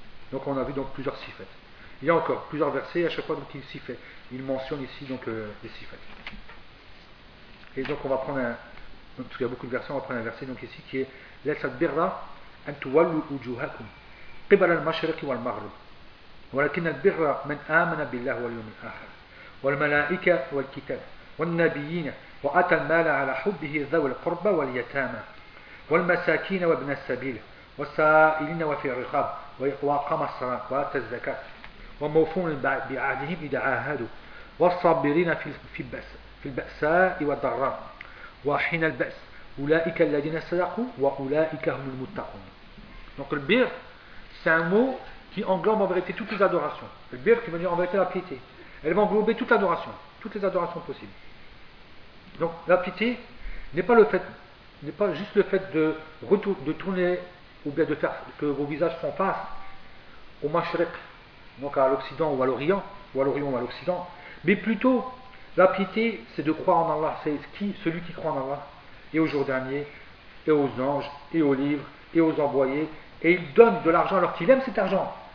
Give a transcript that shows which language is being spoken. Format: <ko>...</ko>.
<fr>Donc, on a vu donc plusieurs sifats. Il y a encore plusieurs versets à chaque fois qu'il s'y fait. Il mentionne ici donc les sifats. Et donc, on va prendre donc, parce qu'il y a beaucoup de versets, on va prendre un verset donc ici qui est</fr> <ar>Laisat birra an tuwallu wujuhakum qibal al-mashriq wal-maghrib. Walakin al-birra man amana billah wal-yawm al-akhir. والملائكه والكتاب والنبيين واتى المال على حبه ذوي القربى واليتامى والمساكين وابن السبيل والسائلين وفي الرقاب واقام الصلاه واتى الزكاه وموفون بعهدهم اذا عاهدوا والصابرين في الباساء والضراء وحين الباس اولئك الذين صدقوا واولئك هم المتقون.</ar> <fr>Donc le bir, c'est un mot qui englobe en vérité toutes les adorations. Le bir qui veut dire en vérité la piété. Elle va englober toute l'adoration, toutes les adorations possibles. Donc la piété n'est pas juste le fait de tourner ou bien de faire que vos visages font face au Mashrek, donc à l'Occident ou à l'Orient, ou à l'Orient ou à l'Occident, mais plutôt la piété c'est de croire en Allah, c'est qui, celui qui croit en Allah, et au jour dernier, et aux anges, et aux livres, et aux envoyés, et il donne de l'argent alors qu'il aime cet argent.</fr>